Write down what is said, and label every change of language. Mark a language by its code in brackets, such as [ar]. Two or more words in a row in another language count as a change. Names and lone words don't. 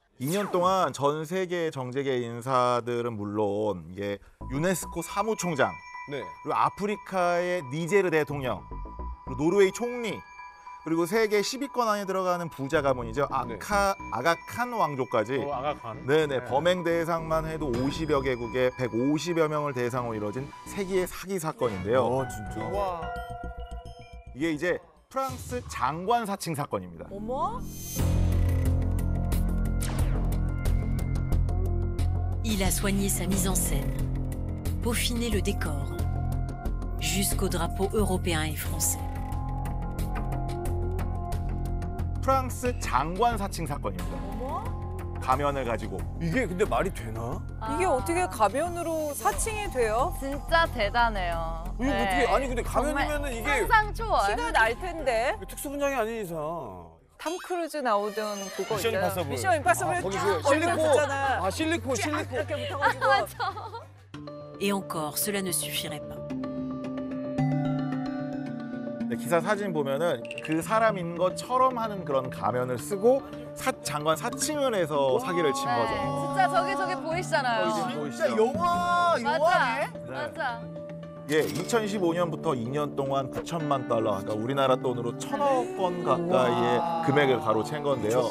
[ko] 2년 동안 전 세계 정재계 인사들은 물론 이게 유네스코 사무총장, 그리고 아프리카의 니제르 대통령, 그리고 노르웨이 총리, 그리고 세계 10위권 안에 들어가는 부자 가문이죠. 아가칸 왕조까지. 아가칸. 네네. 범행 대상만 해도 50여 개국에 150여 명을 대상으로 이뤄진 세기의 사기 사건인데요. 진짜. 와. 이게 이제 프랑스 장관 사칭 사건입니다. 어머? [fr] Il a soigné sa mise en scène, peaufiné le décor, jusqu'aux drapeaux européens et français. [ko] 프랑스 장관 사칭 사건입니다. 가면을 가지고. 이게 근데 말이 되나? 이게 어떻게 가면으로 사칭이 돼요? 진짜 대단해요. 이거 어떻게 아니 근데 가면이면은 이게 상상 초월. 티가 날 텐데. 특수 분장이 아닌 이상. 탐 크루즈 나오던 그거 미션 있잖아. 임파서블. 미션 임파서블 거기 쫙 그 실리콘. 걸려있잖아. 아 실리콘. 이렇게 붙어가지고. [fr] Et encore, cela ne suffirait pas. [ko] 기사 사진 보면은 그 사람인 것처럼 하는 그런 가면을 쓰고 장관 사칭을 해서 사기를 친 거죠. 진짜 저기 보이시잖아요. 진짜 영화네? 맞아. 예, 2015년부터 2년 동안 9천만 달러, 그러니까 우리나라 돈으로 1,000억 원 가까이의 금액을 가로챈 건데요.